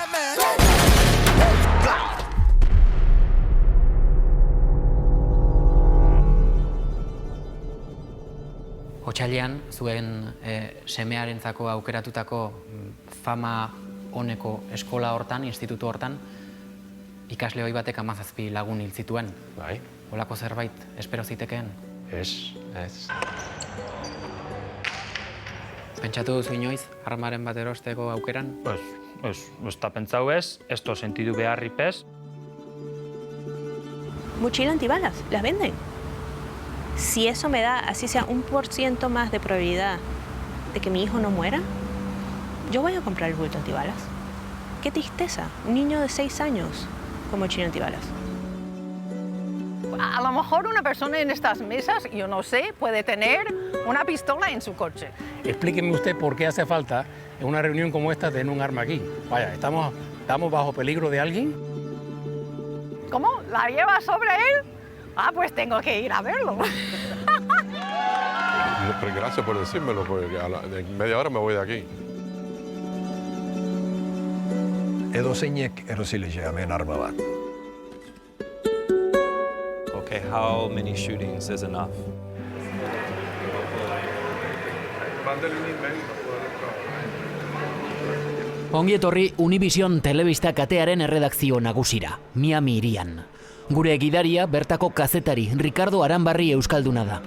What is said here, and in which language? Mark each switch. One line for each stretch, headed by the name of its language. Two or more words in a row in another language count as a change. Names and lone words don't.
Basque: Otsailean, zuen semearentzako aukeratutako fama oneko eskola hortan, institutu hortan, ikasle hoi batek 17 lagun hil zituen. Bai. Holako zerbait espero zitekeen? Ez. Pentsatu duzu inoiz armaren bat erosteko aukeran? Ez da pentsau ez to sentidu beharripez.
Spanish: Mochila antibalas, las venden. Si eso me da, así sea 1% más de probabilidad de que mi hijo no muera, yo voy a comprar el bulto antibalas. Qué tristeza, un niño de 6 años con mochila antibalas. A lo mejor una persona en estas mesas, yo no sé, puede tener una pistola en su coche. Explíqueme usted por qué hace falta en una reunión como esta tener un arma aquí. Vaya, ¿estamos bajo peligro de alguien? ¿Cómo? ¿La lleva sobre él? Ah, pues tengo que ir a verlo. Gracias por decírmelo, porque en media hora me voy de aquí.
Basque: Edozeinek erosile hemen arma bat.
English: Okay, how many shootings is enough?
Basque: Ongi etorri Univision telebista katearen erredakzio nagusira, Miami hirian. Gure gidaria bertako kazetari Ricardo Aranbarri euskalduna da.